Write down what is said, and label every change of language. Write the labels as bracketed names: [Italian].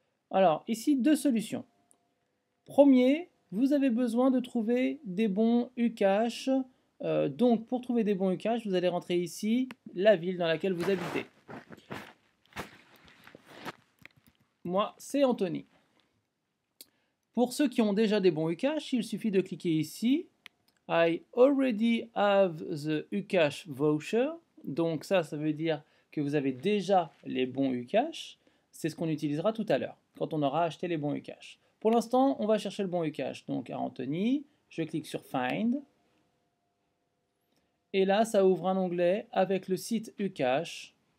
[French] Alors ici, deux solutions. Premier, vous avez besoin de trouver des bons Ucash. Donc pour trouver des bons Ucash, vous allez rentrer ici la ville dans laquelle vous habitez. Moi, c'est Anthony. Pour ceux qui ont déjà des bons Ucash, il suffit de cliquer ici. [English] I already have the Ucash voucher. [French] Donc ça veut dire que vous avez déjà les bons Ucash. C'est ce qu'on utilisera tout à l'heure, quand on aura acheté les bons Ucash. Pour l'instant, on va chercher le bon Ucash. Donc à Anthony, je clique sur Find. Et là, ça ouvre un onglet avec le site Ucash.